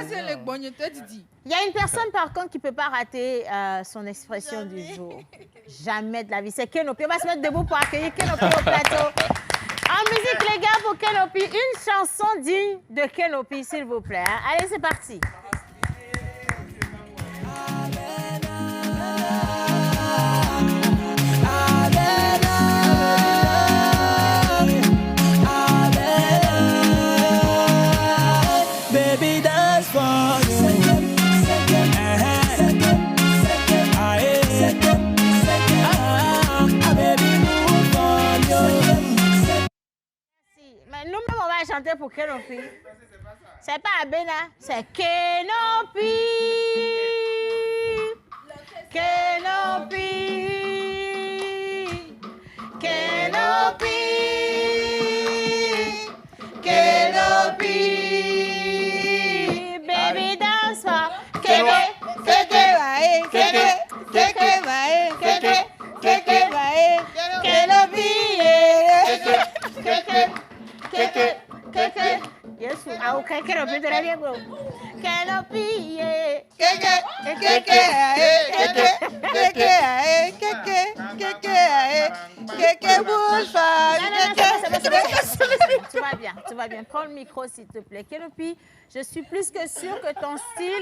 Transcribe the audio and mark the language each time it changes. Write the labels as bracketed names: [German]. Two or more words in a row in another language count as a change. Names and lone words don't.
[French] Il y a une personne, par contre, qui ne peut pas rater son expression du jour. Jamais de la vie. C'est Kenopi. On va se mettre debout pour accueillir Kenopi au plateau. En musique, les gars, pour Kenopi, une chanson digne de Kenopi, s'il vous plaît. Hein. Allez, c'est parti. [English] Baby, dance for you. Baby, move for you. [French] Mais nous-mêmes, on va chanter pour Kenopi. C'est pas Abena, c'est Kenopi. Kenopi. Kenopi. Kenopi. [English] Baby dance for Keke. Keke. Keke. Keke. Keke. Keke. Kenopi. Keke. Keke. Keke. Yes, ah, okay, Kenopi, [French] de la bien, [English] bro. Kenopi, yeah. Keke. Keke. Keke. [French] Tu vas bien, tu vas bien. Prends le micro, s'il te plaît. Kenopi, je suis plus que sûre que ton style...